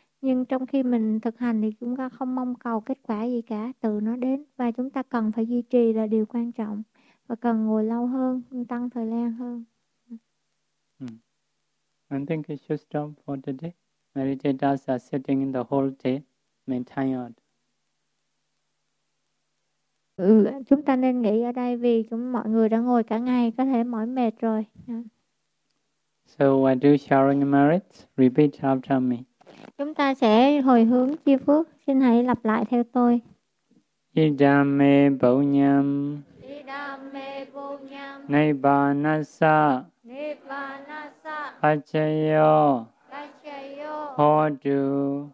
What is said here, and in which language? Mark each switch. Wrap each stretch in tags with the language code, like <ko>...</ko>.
<vi>Nhưng trong khi mình thực hành thì chúng ta không mong cầu kết quả gì cả, tự nó đến. Và chúng ta cần phải duy trì là điều quan trọng. Và cần ngồi lâu hơn, tăng thời gian hơn.</vi> <en>I think it should stop for today. Meditators are sitting in the whole day, may tired.</en> <vi>Ừ, chúng ta nên nghỉ ở đây vì chúng mọi người đã ngồi cả ngày, có thể mỏi mệt rồi.</vi> <en>So I do sharing merits, repeat after me.</en> <vi>Chúng ta sẽ hồi hướng chi phước, xin hãy lặp lại theo tôi.</vi> <pi>Idam me bhunyam. Idam me bhunyam. Nibbanasa. Nibbanasa. Pachayo. Pachayo. Hotu.</pi>